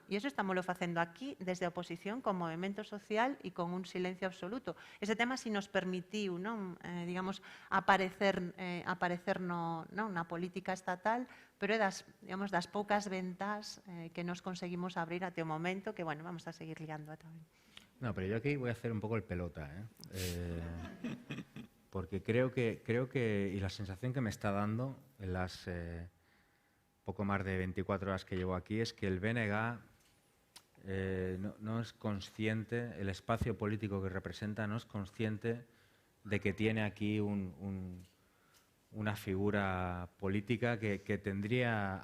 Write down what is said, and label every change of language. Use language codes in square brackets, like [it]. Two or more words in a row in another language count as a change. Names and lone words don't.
[gl] E iso estámoslo facendo aquí, desde a oposición, con movimento social e con un silencio absoluto. Ese tema si nos permitiu, non, digamos, aparecer na política estatal, pero é digamos, das poucas ventas que nos conseguimos abrir até o momento, que, bueno, [es] vamos a seguir liando [gl] tamén. [es] No, pero yo aquí voy a hacer un poco el pelota, porque creo que, y la sensación que me está dando en las poco más de 24 horas que llevo aquí, es que el BNG no es consciente, el espacio político que representa no es consciente de que tiene aquí una figura política que tendría...